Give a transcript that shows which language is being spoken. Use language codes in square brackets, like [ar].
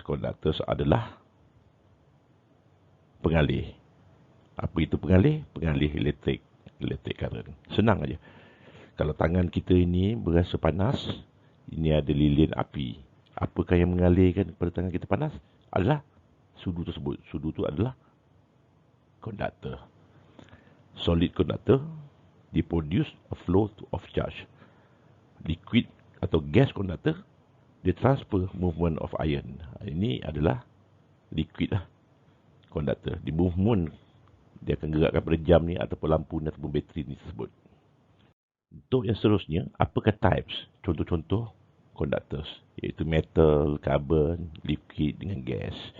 [ms] Conductors adalah pengalih. Apa itu pengalih? Pengalih electric current. Senang aja. Kalau tangan kita ini berasa panas, ini ada lilin api. Apakah yang mengalirkan kepada tangan kita panas? Adalah sudu tersebut. Sudu itu adalah conductor. [en] Solid conductor, they produce a flow of charge. Liquid atau gas conductor, they transfer movement of ion. [ms] Ini adalah liquid lah, conductor. Di movement, dia akan gerakkan pada jam ni ataupun lampu ni ataupun bateri ni tersebut. Untuk yang seterusnya, apakah types? Contoh-contoh conductors, iaitu metal, carbon, liquid dengan gas.